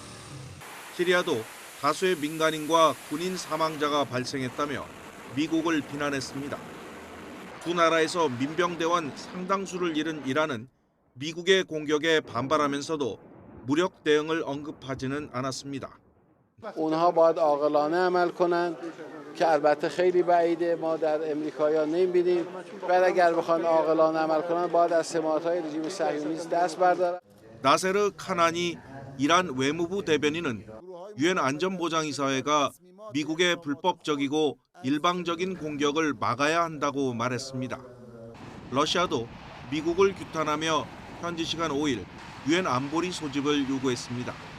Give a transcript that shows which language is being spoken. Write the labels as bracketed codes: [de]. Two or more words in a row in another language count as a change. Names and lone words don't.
[ko] 시리아도 다수의 민간인과 군인 사망자가 발생했다며 미국을 비난했습니다. 두 나라에서 민병대원 상당수를 잃은 이란은 미국의 공격에 반발하면서도 무력 대응을 언급하지는 않았습니다. [fa] اونها باید عاقلانه عمل کنند که البته خیلی بعیده ما در امریکایی‌ها نمی‌بینیم بعد اگر بخوان عاقلانه عمل کنند باید از سماط‌های رژیم صهیونیست دست بردارند. [ko] 나세르 카나니 이란 외무부 대변인은 유엔 안전보장이사회가 미국의 불법적이고 일방적인 공격을 막아야 한다고 말했습니다. 러시아도 미국을 규탄하며 현지 시간 5일 유엔 안보리 소집을 요구했습니다.